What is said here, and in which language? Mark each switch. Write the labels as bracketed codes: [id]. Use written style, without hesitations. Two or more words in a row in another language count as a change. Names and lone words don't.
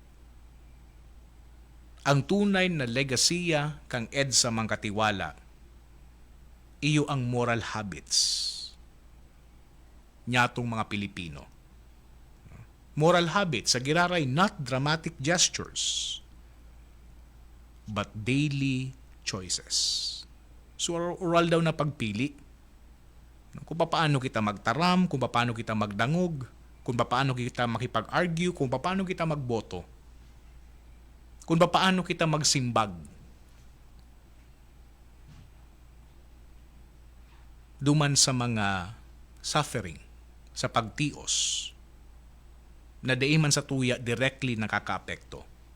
[bik] Ang tunay na legasiya kang EDSA mang katiwala, iyo ang [en] moral habits [bik] nyatong mga Pilipino. [en] Moral habits, [bik] sa giraray, [en] not dramatic gestures, but daily choices. So, [bik] oral daw na pagpili. Kung paano kita magtaram, kung paano kita magdangog, kung paano kita makipag-argue, kung paano kita magboto, kung paano kita magsimbag. Duman sa mga suffering, sa pagtios, na daiman sa tuya directly nakakaapekto.